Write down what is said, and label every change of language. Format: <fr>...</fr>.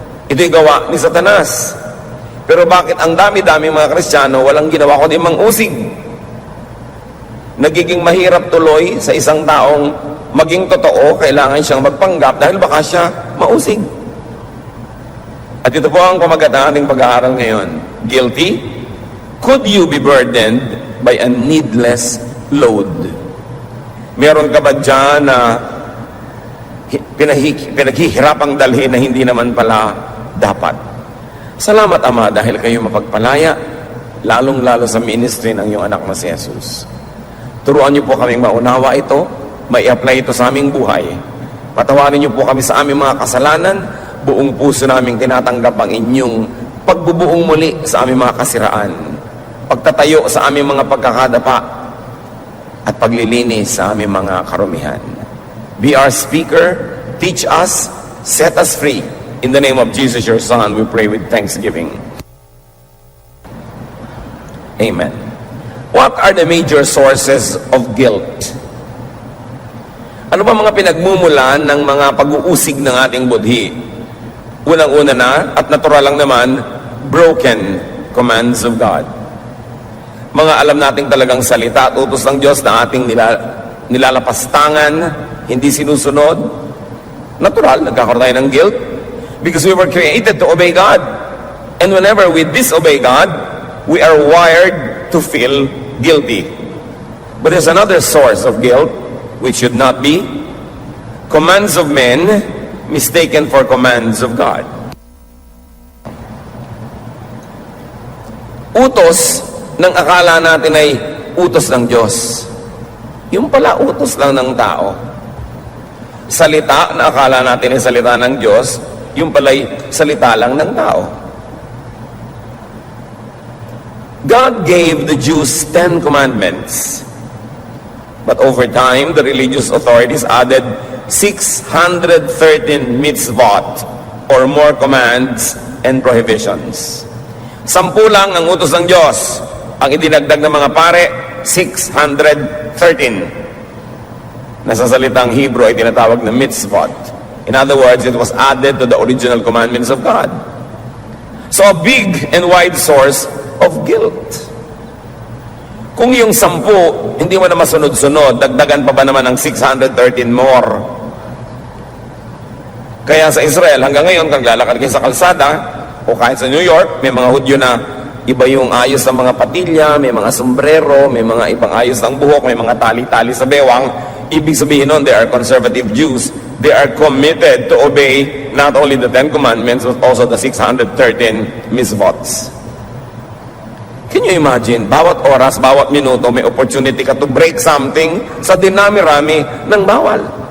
<tl>Ito'y gawa ni Satanas. Pero bakit ang dami-dami mga Kristiyano walang ginawa kundi mang-usig? Nagiging mahirap tuloy sa isang taong maging totoo, kailangan siyang magpanggap dahil baka siya mausig. At ito po ang pamagat ng ating pag-aaral ngayon.</tl> <en>Guilty? Could you be burdened by a needless load?</en> <tl>Meron ka ba dyan na pinaghihirapang dalhin na hindi naman pala dapat? Salamat, Ama, dahil kayo mapagpalaya, lalong-lalo sa ministry ng iyong anak na si Jesus. Turuan niyo po kaming maunawa ito, may apply ito sa aming buhay. Patawarin niyo po kami sa aming mga kasalanan, buong puso naming tinatanggap ang inyong pagbubuong muli sa aming mga kasiraan, pagtatayo sa aming mga pagkakadapa, at paglilinis sa aming mga karumihan.</tl> <en>Be our speaker, teach us, set us free. In the name of Jesus, your Son, we pray with thanksgiving. Amen. What are the major sources of guilt?</en> <tl>Ano ba mga pinagmumulan ng mga pag-uusig ng ating budhi? Unang-una na, at natural lang naman,</tl> <en>broken commands of God.</en> <tl>Mga alam nating talagang salita at utos ng Diyos na ating nilalapastangan, hindi sinusunod. Natural, nagkakaroon tayo ng guilt</tl> <en>because we were created to obey God. And whenever we disobey God, we are wired to feel guilty. But there's another source of guilt, which should not be. Commands of men mistaken for commands of God.</en> <tl>Utos ng akala natin ay utos ng Diyos. Yung pala utos lang ng tao. Salita na akala natin ay salita ng Diyos, yung pala'y salita lang ng tao.</tl> <en>God gave the Jews 10 commandments. But over time, the religious authorities added 613 mitzvot or more commands and prohibitions.</en> <tl>10 lang ang utos ng Diyos. Ang idinagdag ng mga pare, 613. na sa salitang Hebrew ay tinatawag na mitzvot.</tl> <en>In other words, it was added to the original commandments of God. So a big and wide source of guilt.</en> <tl>Kung yung 10, hindi mo na masunod-sunod, dagdagan pa ba naman ng 613 more? Kaya sa Israel, hanggang ngayon, kung lalakad kayo sa kalsada, o kahit sa New York, may mga Hudyo na iba yung ayos ng mga patilya, may mga sombrero, may mga ibang ayos ng buhok, may mga tali-tali sa bewang. Ibig sabihin nun,</tl> <en>they are conservative Jews. They are committed to obey not only the 10 Commandments, but also the 613 mitzvots. Can you imagine,</en> <tl>bawat oras, bawat minuto, may opportunity ka</tl> <en>to break something</en> <tl>sa dinami-rami ng bawal.</tl>